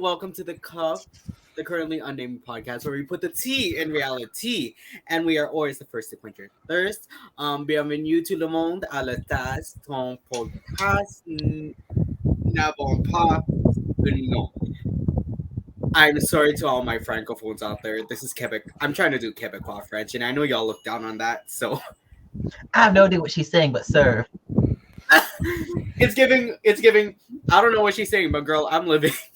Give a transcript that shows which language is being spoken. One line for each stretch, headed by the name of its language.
English: Welcome to the Cup, the currently unnamed podcast where we put the T in reality, and we are always the first to quench your thirst.
French: Bienvenue tout le monde à la tasse, ton podcast n'avons pas un nom.
English: I'm sorry to all my francophones out there. This is Quebec. I'm trying to do Quebecois French, and I know y'all look down on that, so I have no idea what she's saying, but sir. it's giving. I don't know what she's saying, but girl, I'm living.